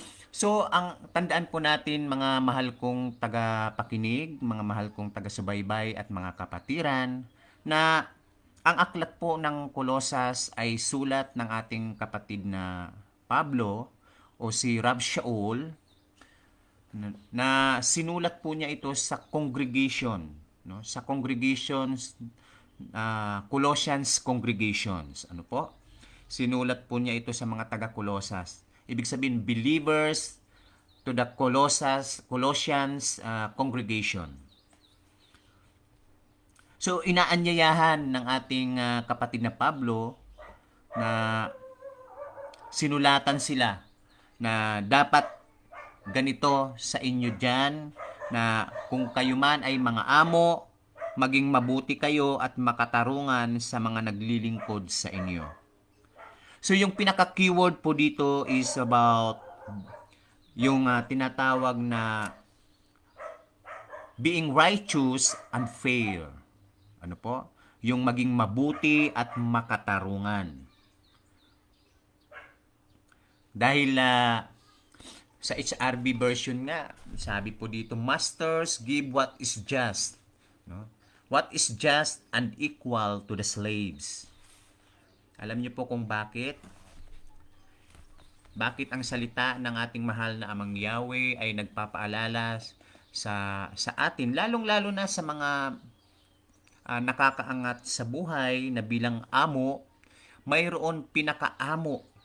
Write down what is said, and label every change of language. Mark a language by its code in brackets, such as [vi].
[tl] So, ang tandaan po natin mga mahal kong tagapakinig, mga mahal kong taga-subaybay at mga kapatiran, na ang aklat po ng Kolosas ay sulat ng ating kapatid na Pablo o si Rab Shaul, na sinulat po niya ito sa congregation, no? [en] Sa congregations, Colossians congregations. [tl] Ano po? Sinulat po niya ito sa mga taga-Kolosas. Ibig sabihin, [en] believers to the Colossians congregation. [tl] So, inaanyayahan ng ating kapatid na Pablo na sinulatan sila na dapat ganito sa inyo dyan, na kung kayo man ay mga amo, maging mabuti kayo at makatarungan sa mga naglilingkod sa inyo. So, yung pinaka-keyword po dito is about yung tinatawag na [en] being righteous and fair. [tl] Ano po? Yung maging mabuti at makatarungan. Dahil sa HRB version nga, sabi po dito, [en] Masters, give what is just. [tl] No? [en] What is just and equal to the slaves. [tl] Alam niyo po kung bakit? Bakit ang salita ng ating mahal na Amang Yahweh ay nagpapaalala sa atin, lalong-lalo na sa mga nakakaangat sa buhay na bilang amo, mayroon pinaka-amo.